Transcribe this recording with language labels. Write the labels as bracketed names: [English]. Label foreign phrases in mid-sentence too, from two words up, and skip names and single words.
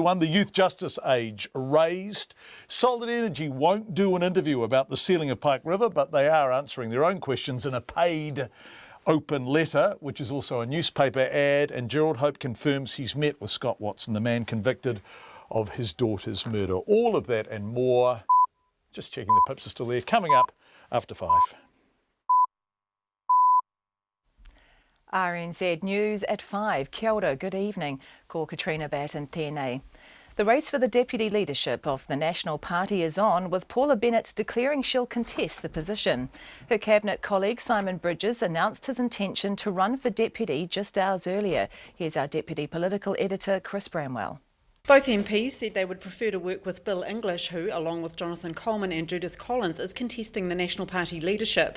[English] The youth justice age raised. Solid Energy won't do an interview about the sealing of Pike River, but they are answering their own questions in a paid open letter, which is also a newspaper ad. And Gerald Hope confirms he's met with Scott Watson, the man convicted of his daughter's murder. All of that and more. Just checking the pips are still there. Coming up after 5. RNZ News at 5. [Māori] Kia ora, [English] good evening. [Māori] Ko Katrina Batt and tēnei. [English] The race for the deputy leadership of the National Party is on, with Paula Bennett declaring she'll contest the position. Her cabinet colleague Simon Bridges announced his intention to run for deputy just hours earlier. Here's our deputy political editor, Chris Bramwell. Both MPs said they would prefer to work with Bill English, who, along with Jonathan Coleman and Judith Collins, is contesting the National Party leadership.